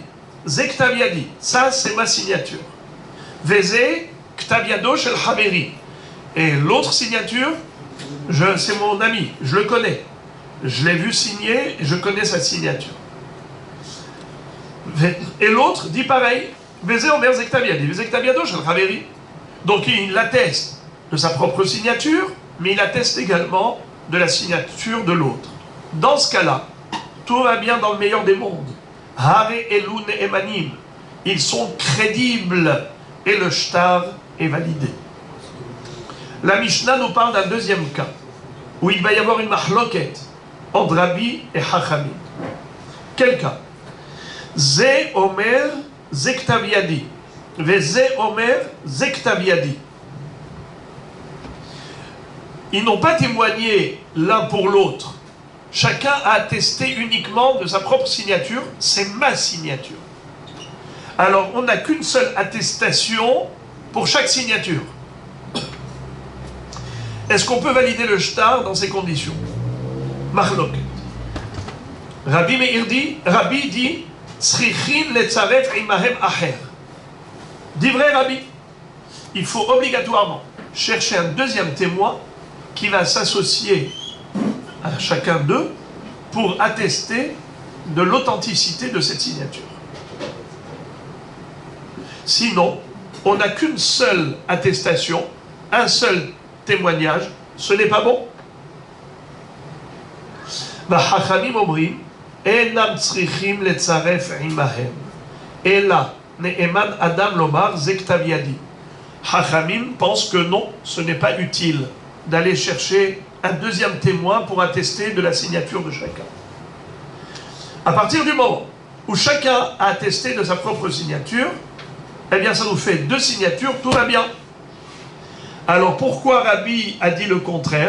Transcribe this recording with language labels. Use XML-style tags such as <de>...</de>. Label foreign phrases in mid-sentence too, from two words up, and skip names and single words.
<he>זה כתב ידי.</he> <fr>Ça, c'est ma signature.</fr> <he>וזה כתב ידו של חבירי.</he> <fr>Et l'autre signature, c'est mon ami, je le connais. Je l'ai vu signer, je connais sa signature. Et l'autre dit pareil.</fr> <he>וזה אומר זה כתב ידי. וזה כתב ידו של חבירי.</he> <fr>Donc il atteste de sa propre signature, mais il atteste également de la signature de l'autre. Dans ce cas-là, tout va bien dans le meilleur des mondes.</fr> <he>הרי אלו נאמנים.</he> <fr>Ils sont crédibles et le shtar est validé. La Mishnah nous parle d'un deuxième cas où il va y avoir une mahloket entre Rabbi et Chachamim. Quel cas?</fr> <he>זה אומר זה כתב ידי. וזה אומר זה כתב ידי.</he> <fr>Ils n'ont pas témoigné l'un pour l'autre. Chacun a attesté uniquement de sa propre signature, c'est ma signature. Alors, on n'a qu'une seule attestation pour chaque signature. Est-ce qu'on peut valider le shtar dans ces conditions? Mahlok. Rabbi Meir dit, Rabbi dit,</fr> <he>צריכין לצרף עמהם אחר.</he> <fr>Dit vrai Rabbi, il faut obligatoirement chercher un deuxième témoin qui va s'associer à chacun d'eux pour attester de l'authenticité de cette signature. Sinon, on n'a qu'une seule attestation, un seul témoignage, ce n'est pas bon.</fr> <he>חכמים אומרים אינם צריכים לצרף עמהם אלא נאמן אדם לומר זה כתב ידי.</he> <fr>Chachamim pense que non, ce n'est pas utile d'aller chercher un deuxième témoin pour attester de la signature de chacun. À partir du moment où chacun a attesté de sa propre signature, eh bien ça nous fait deux signatures, tout va bien. Alors pourquoi Rabbi a dit le contraire?</fr>